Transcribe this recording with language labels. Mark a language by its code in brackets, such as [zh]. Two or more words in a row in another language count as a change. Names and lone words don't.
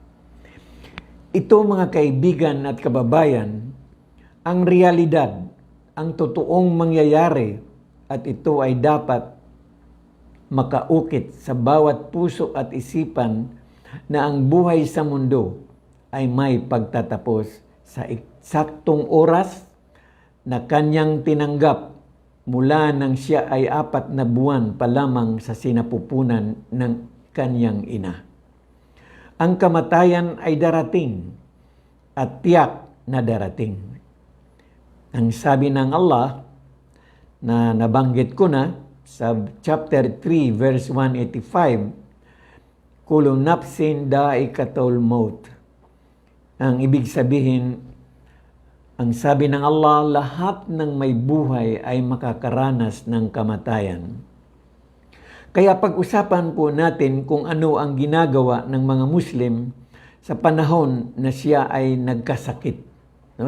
[tl] Ito mga kaibigan at kababayan, ang realidad, ang totoong mangyayari at ito ay dapat makaukit sa bawat puso at isipan na ang buhay sa mundo ay may pagtatapos sa eksaktong oras na Kanyang tinanggap mula nang siya ay 4 na buwan pa lamang sa sinapupunan ng Kanyang ina. Ang kamatayan ay darating at tiyak na darating. Ang sabi ng Allah na nabanggit ko na sa [en] chapter 3 verse 185, [ar] كل نفس ذائقة الموت. [tl] Ang ibig sabihin, ang sabi ng Allah, lahat ng may buhay ay makakaranas ng kamatayan. Kaya pag-usapan po natin kung ano ang ginagawa ng mga Muslim sa panahon na siya ay nagkasakit, no?